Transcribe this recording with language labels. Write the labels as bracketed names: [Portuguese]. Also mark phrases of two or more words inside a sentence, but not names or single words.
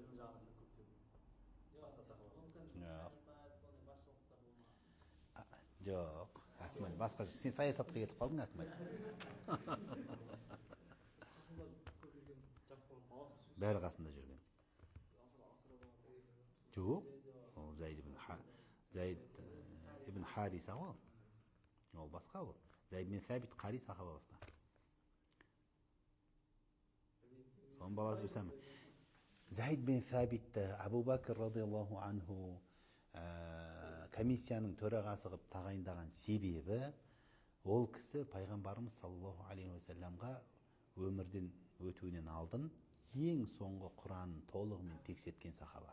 [Kazakh] Жоқ, Акмал, басқа сен саясатқа кетіп қалдың, Акмал. Бәрі қасында жүрген. Жоқ, ол Zayd ibn Хариса ғой. Ол басқа ғой. Zayd bin Thabit қари сахаба басқа. Соның баласы Усама. Zayd bin Thabitті Абу Бакр [Arabic] رضي الله عنه [Kazakh] комиссияның төрағасы қылып тағайындаған себебі, ол кісі пайғамбарымыз [Arabic] صلى الله عليه وسلم [Kazakh] өмірден өтуінен алдын ең соңғы Құранын толығымен тексерткен сахаба.